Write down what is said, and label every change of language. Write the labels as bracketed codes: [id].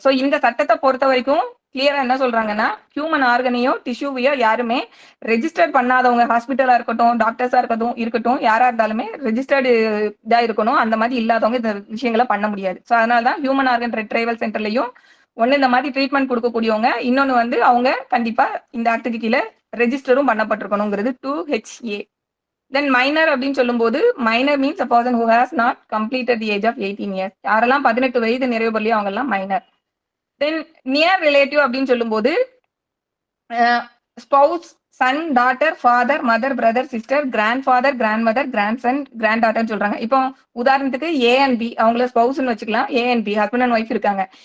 [ta] So இந்த சட்டத்தை பொறுத்த வரைக்கும் கிளியரா என்ன சொல்றாங்கன்னா, ஹியூமன் ஆர்கனையோ டிஷ்யூவையோ யாருமே ரெஜிஸ்டர் பண்ணாதவங்க, ஹாஸ்பிட்டலா இருக்கட்டும், டாக்டர்ஸா இருக்கட்டும், யாரா இருந்தாலுமே ரெஜிஸ்டர்டு இதா இருக்கணும். அந்த மாதிரி இல்லாதவங்க இந்த விஷயங்களை பண்ண முடியாது. ஸோ அதனாலதான் ஹியூமன் ஆர்கன் ரெட்ரைவல் சென்டர்லயும் ஒன்னு இந்த மாதிரி ட்ரீட்மெண்ட் கொடுக்கக்கூடியவங்க, இன்னொன்னு வந்து அவங்க கண்டிப்பா இந்த ஆக்டுக்கு கீழே ரெஜிஸ்டரும் பண்ணப்பட்டிருக்கணுங்கிறது 2HA. [en] then minor [ta] அப்படின்னு சொல்லும்போது, [en] Minor means a person who has not completed the age of 18 years. [ta] யாரெல்லாம் 18 வயது நிறைவு பண்ணலையோ அவங்க எல்லாம் மைனர். தென் நியர் ரிலேட்டிவ் அப்படின்னு சொல்லும்போது spouse, Sun, daughter, father, mother, brother, sister, grand father, grand mother, grand Sun, grand டாட்டர்னு சொல்றாங்க. இப்போ உதாரணத்துக்கு ஏ அண்ட் பி, அவங்கள ஸ்பவுஸ்ன்னு வச்சுக்கலாம். A and B husband and wife இருக்காங்க.